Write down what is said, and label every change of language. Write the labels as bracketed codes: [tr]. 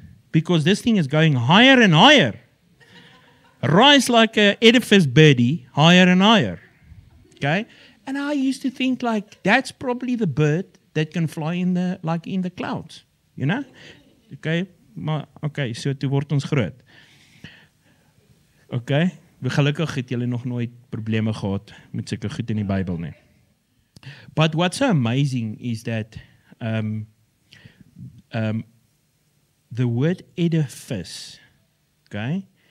[en] Because this thing is going higher and higher. Rise like an edifice birdie, higher and higher. Okay? And I used to think like that's probably the bird that can fly in the clouds, you know? Okay, so [af] toe word ons groot. Okay, gelukkig het julle nog nooit probleme gehad met sulke goed in die Bybel nie. [en] But what's so amazing is that the word edifice, okay?